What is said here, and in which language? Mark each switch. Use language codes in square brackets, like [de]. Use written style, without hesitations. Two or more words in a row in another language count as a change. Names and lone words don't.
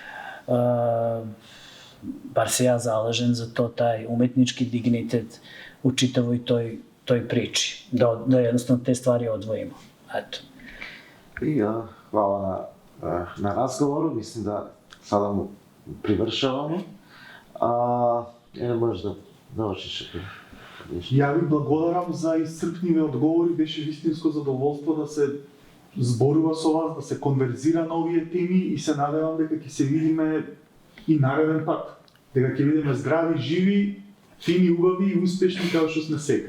[sr] bar se ja zalažem za to, taj umetnički dignitet u čitavoj toj priči, da jednostavno te stvari odvojimo. Eto. I hvala na razgovoru, mislim da sada mu privršavamo. Možeš да научиш. [mk] Ја ви благодарам за исцрпниве одговори, беше вистинско задоволство да се зборува со вас, да се конверзира на овие теми и се надевам дека ќе се видиме и нареден пат. Дека ќе видиме здрави, живи, фини, убави и успешни како што сме сега.